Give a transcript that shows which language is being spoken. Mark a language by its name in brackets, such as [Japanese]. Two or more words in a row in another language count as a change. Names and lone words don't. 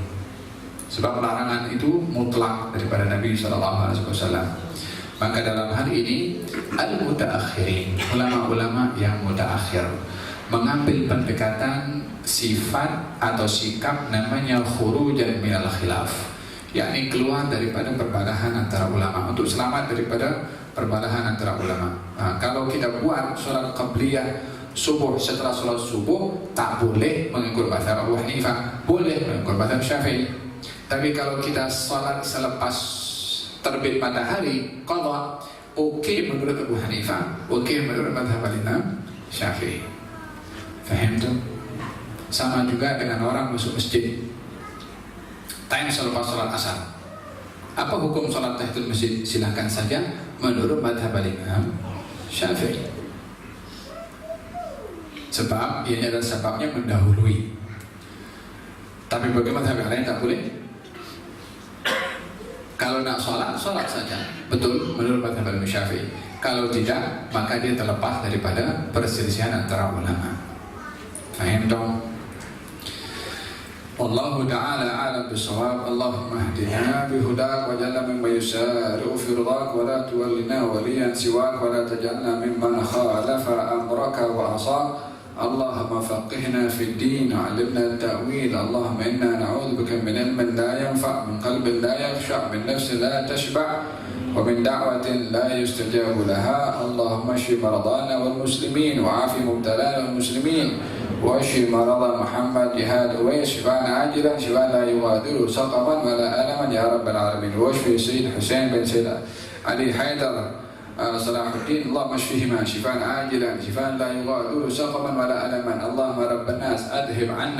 [Malay] Sebab larangan itu mutlak daripada Nabi SAW. Maka dalam hal ini al-mutaakhirin, ulama-ulama yang mutaakhir, mengambil pendekatan sifat atau sikap namanya [Arabic] خروجا من الخلاف, [Malay] yakni keluar daripada perbalahan antara ulama, untuk selamat daripada perbalahan antara ulama. Kalau kita buat sholat qabliyah subuh setelah sholat subuh, tak boleh mengikut mazhab Abu Hanifah, boleh mengikut mazhab Syafi'i. Tapi kalau kita sholat selepas terbit matahari qadha, okey menurut Abu Hanifah, okey menurut mazhab Imam Syafi'i. Faham tu? Sama juga dengan orang masuk masjid time selepas sholat asar, Apa hukum salat tahiyatul masjid? Silahkan saja menurut madhab Imam Syafi'i. Sebab ini adalah sebabnya mendahului. Tapi bagi madhab yang lain tak boleh. Kalau nak salat, salat saja. Betul, menurut madhab Imam Syafi'i. Kalau tidak, maka dia terlepas daripada perselisihan antara ulama. Faham dong? [Arabic] والله تعالى أعلم بالصواب. اللهم اهدنا بهداك واجعلنا ممن يسارع في رضاك ولا تولنا وليا سواك ولا تجعلنا ممن خالف أمرك وعصى. اللهم فقهنا في الدين علمنا التأويل. اللهم إنا نعوذ بك من علم لا ينفع، من قلب لا يخشع، من نفس لا تشبع، ومن دعوة لا يستجاب لها. اللهم اشف مرضانا والمسلمين وعاف مبتلانا والمسلمين wa 'afi mubtalana wal muslimin واشف مرضى محمد جهاد ويش شفاء عاجلا شفاء لا يغادر سقما ولا ألما يا رب العالمين واشف سيد حسين بن سيد علي حيدر صلاح الدين اللهم اشفهما شفاء عاجلا شفاء لا يغادر سقما ولا ألما اللهم رب الناس أذهب عنا